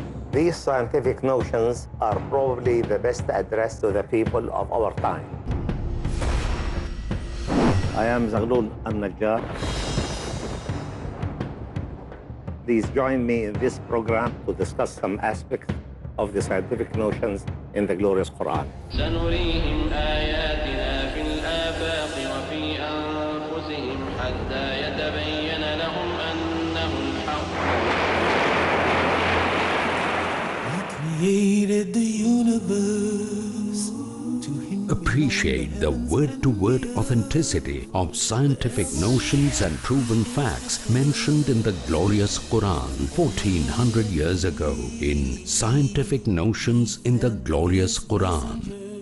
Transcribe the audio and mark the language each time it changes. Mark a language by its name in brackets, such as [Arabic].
[English] These scientific notions are probably the best addressed to the people of our time. I am Zaghlul Al-Najjar. Please join me in this program to discuss some aspects of the scientific notions in the glorious Quran. [Arabic] سنريهم آياتنا في الآفاق وفي أنفسهم حتى يتبين لهم أنه الحق. [English] He created the universe to Him. Appreciate the word-to-word authenticity of scientific notions and proven facts mentioned in the glorious Quran 1400 years ago in Scientific Notions in the Glorious Quran.